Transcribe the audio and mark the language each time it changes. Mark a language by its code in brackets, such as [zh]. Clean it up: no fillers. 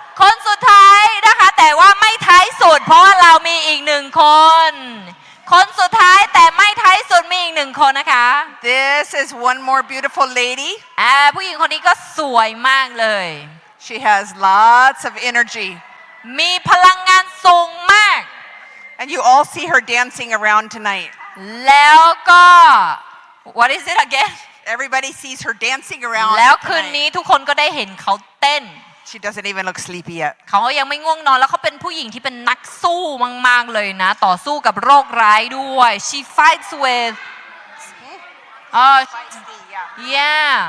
[th] คนสุดท้ายนะคะแต่ว่าไม่ท้ายสุดเพราะว่าเรามีอีก 1 คน คนสุดท้ายแต่ไม่ท้ายสุดมีอีก 1 คนนะคะ [en] This is one more beautiful lady. [th] ผู้หญิงคนนี้ก็สวยมากเลย [en] She has lots of energy. [th] มีพลังงานสูงมาก [en] And you all see her dancing around tonight. [th] แล้วก็ [en] What is it again? Everybody sees her dancing around [th] แล้วคืน [en] tonight. [th] นี้ทุกคนก็ได้เห็นเขาเต้น [en] She doesn't even look sleepy yet. [th] เขายังไม่ง่วงนอนแล้วเขาเป็นผู้หญิงที่เป็นนักสู้มากๆเลยนะ ต่อสู้กับโรคร้ายด้วย [en] She fights with yeah